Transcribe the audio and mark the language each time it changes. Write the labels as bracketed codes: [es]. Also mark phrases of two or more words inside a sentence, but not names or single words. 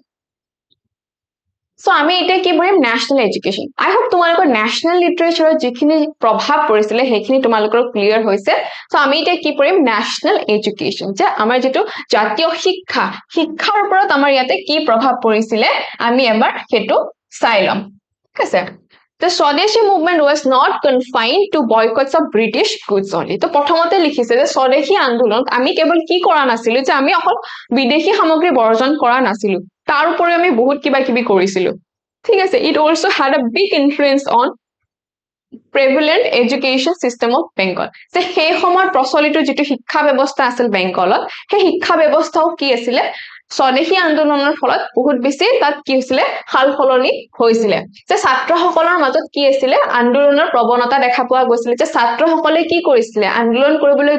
[as] So আমি এটা কি বলিম [en] national education I hope [as] তোমালোকৰ [en] national literature [as] যিখিনি প্ৰভাৱ পৰিছিলে সেইখিনি তোমালোকৰ ক্লিয়াৰ হৈছে সো আমি এটা কি কৰিম [en] national education [as] যে আমাৰ যেটো জাতীয় শিক্ষাৰ ওপৰত আমাৰ ইয়াতে কি প্ৰভাৱ পৰিছিলে আমি এবাৰ হেতু চাই লম ঠিক আছে [en] The Swadeshi movement was not confined to boycotts of British goods only. [as] তো প্ৰথমতে লিখিছে যে স্বদেশী আন্দোলন আমি কেৱল কি কৰা নাছিলো যে আমি অকল বিদেশী সামগ্ৰী বৰ্জন কৰা নাছিলো তাৰ উপৰি আমি বহুত কিবা কিবি কৰিছিলো ঠিক আছে [en] it also had a big influence on prevalent education system of Bengal [as] যে সেই সময়ত প্ৰচলিত যেটো শিক্ষা ব্যৱস্থা আছিল বেংগলত সেই শিক্ষা ব্যৱস্থাও কি আছিল স্বদেশী আন্দোলনৰ ফলত বহুত বেছি তাত কি হৈছিল হালফলনি হৈছিল যে ছাত্ৰসকলৰ মাজত কি আছিল আন্দোলনৰ প্ৰৱণতা দেখা পোৱা গৈছিল যে ছাত্ৰসকলে কি কৰিছিল আন্দোলন কৰিবলৈ